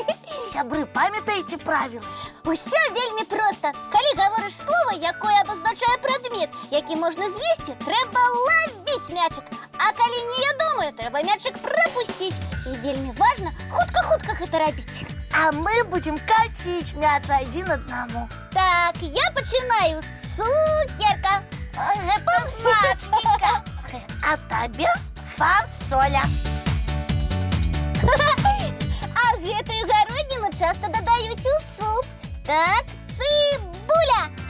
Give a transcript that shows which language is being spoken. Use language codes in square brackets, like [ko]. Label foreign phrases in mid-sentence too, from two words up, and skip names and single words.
[be] Сябры, памятаеце правілы? Усё вельмі проста. Калі гаворыш слово, якое абазначае прадмет, які можна з'есці, трэба лавіць мячык. А калі неядомае, трэба мячык прапусціць. І вельмі важна хутка-хутка гэта рабіць. [ru] А мы будем катить мяч один одному. [be] Так, я пачынаю. Цукерка. Гэта смачненька. А табе фасоля. А гэтую гародніну часта дадаюць у суп. Так, цыбуля.